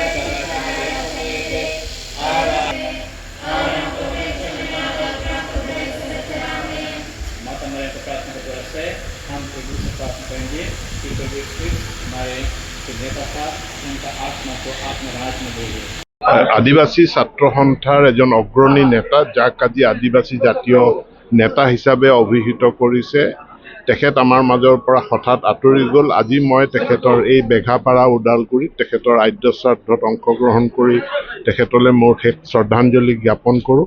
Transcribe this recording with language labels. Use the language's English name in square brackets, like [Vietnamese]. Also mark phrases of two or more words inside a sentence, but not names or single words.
[Hindi] माता मरियम को प्रार्थना के द्वारा से हम प्रभु से प्रार्थना करेंगे कि प्रभु यीशु हमारे नेता था उनका आत्मा को आत्मराज में भेजे। [Assamese] আদিবাসী ছাত্ৰ সন্থাৰ এজন অগ্ৰণী নেতা, যাক আজি আদিবাসী জাতীয় নেতা হিচাপে অভিহিত কৰিছে, তেখেত আমাৰ মাজৰ পৰা হঠাৎ আঁতৰি গ'ল। আজি মই তেখেতৰ এই বেঘাপাৰা ওদালগুৰিত তেখেতৰ আদ্য শ্ৰাদ্ধত অংশগ্ৰহণ কৰি তেখেতলৈ মোৰ শেষ শ্ৰদ্ধাঞ্জলি জ্ঞাপন কৰোঁ।